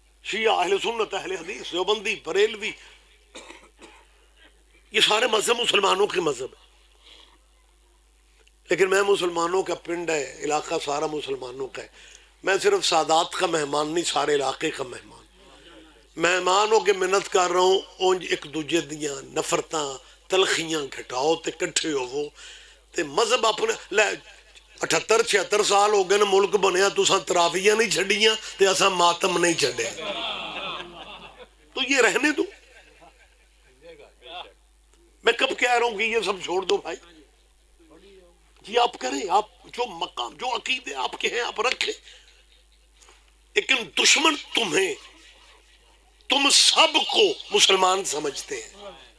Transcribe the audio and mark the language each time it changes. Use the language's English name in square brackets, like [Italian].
[Urdu] شیعہ، اہل سنت، اہل حدیث، دیوبندی، بریلوی، یہ سارے مذہب مسلمانوں کے مذہب ہیں. لیکن میں مسلمانوں کا پنڈ ہے، علاقہ سارا مسلمانوں کا ہے. میں صرف سادات کا مہمان نہیں، سارے علاقے کا مہمان. [Punjabi] مہمانوں کے منت کر رہا ہوں، اونج ایک دوجے دیاں نفرتاں تلخیاں گھٹاؤ تے کٹھے ہوو تے مذہب اپنے لے. 78-76 سال ہو گئے نا ملک بنیا، تساں تراویاں نہیں چھڑیاں تے اساں ماتم نہیں چھڑے. [Urdu] تو یہ رہنے دو. میں کب کہہ رہا ہوں کہ یہ سب چھوڑ دو بھائی. جی آپ کریں، آپ جو مقام جو عقیدے آپ کے ہیں آپ رکھیں، لیکن دشمن تمہیں، تم سب کو مسلمان سمجھتے ہیں.